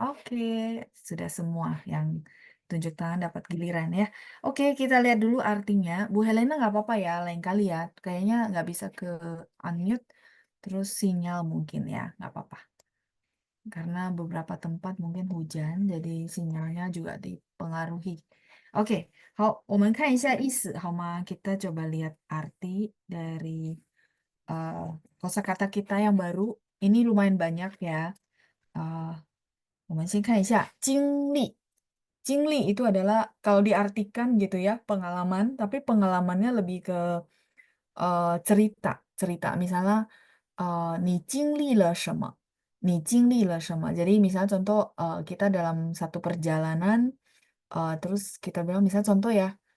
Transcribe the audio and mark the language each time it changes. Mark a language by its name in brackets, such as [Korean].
[Indonesian] Oke, sudah semua yang tunjuk tangan dapat giliran ya. Oke, kita lihat dulu artinya. Bu Helena nggak apa-apa ya, lain kali ya. Kayaknya nggak bisa ke unmute, terus sinyal mungkin ya, nggak apa-apa. Karena beberapa tempat mungkin hujan, jadi sinyalnya juga dipengaruhi. [Chinese] Oke, 好，我们看一下意思好吗？ [Indonesian] Kita coba lihat arti dari kosakata kita yang baru. Ini lumayan banyak ya. [Chinese] 我们先看一下经历. [Indonesian] 经历 itu adalah kalau diartikan gitu ya, pengalaman, tapi pengalamannya lebih ke cerita. [Chinese] Misalnya 你经历了什么? 你经历了什么? [Indonesian] Jadi misalnya contoh kita dalam satu perjalanan terus kita bilang misalnya contoh ya,